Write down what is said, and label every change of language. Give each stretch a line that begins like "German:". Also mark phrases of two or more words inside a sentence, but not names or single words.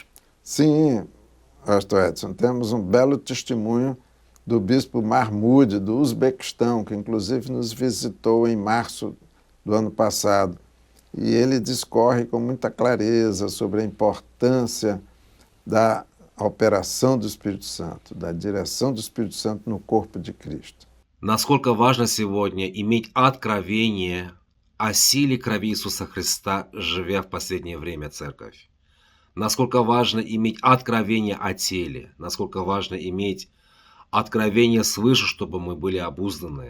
Portuguese: Sim, pastor Edson, temos um belo testemunho do bispo Mahmoud, do Uzbequistão, que inclusive nos visitou em março do ano passado. E ele discorre com muita clareza sobre a importância da operação do Espírito Santo, da direção do Espírito Santo no corpo de Cristo.
Russian: Насколько важно сегодня иметь откровение о силе крови Иисуса Христа, живя в последнее время, Церковь. Насколько важно иметь откровение о теле, насколько важно иметь откровение свыше, чтобы мы были обузданы.